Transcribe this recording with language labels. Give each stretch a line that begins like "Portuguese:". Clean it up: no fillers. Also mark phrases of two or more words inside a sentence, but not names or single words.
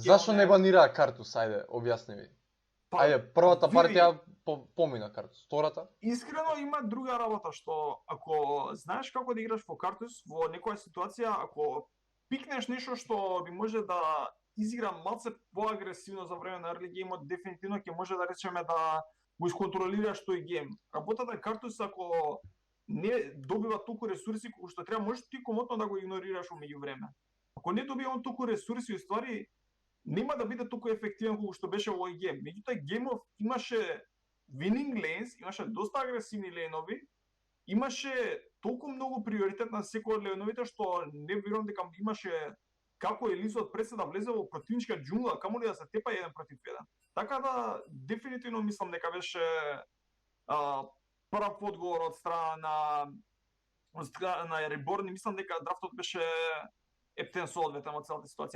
Macedonian: Зашо не банираа Картус? Ајде, објасни ми. Ајде, првата партија помина Картус, втората? Искрено има друга работа што ако знаеш како да играш во Картус во некоја ситуација, ако пикнеш нешто што би може да изигра малце поагресивно за време на
English: early game,
Macedonian: дефинитивно ќе може да речеме да го исконтролираш тој гейм. Работата е Картус ако не добива толку ресурси колку што треба, можеш ти комотно да го игнорираш во меѓувреме. Ако не добива он толку ресурси, уствари нема да биде толку ефективен колку што беше во овој гейм. Меѓутоа геймов имаше
English: winning lanes,
Macedonian: имаше доста агресивни лейнови, имаше толку многу приоритет на секој од лейновите што не верувам дека имаше како Елизот пред се да влезе во противничка џунгла, камо ли да се тепа еден против еден. Така да дефинитивно мислам дека беше прав одговор од страна на Reborn и мислам дека драфтот беше ептен со одветен од целата ситуација.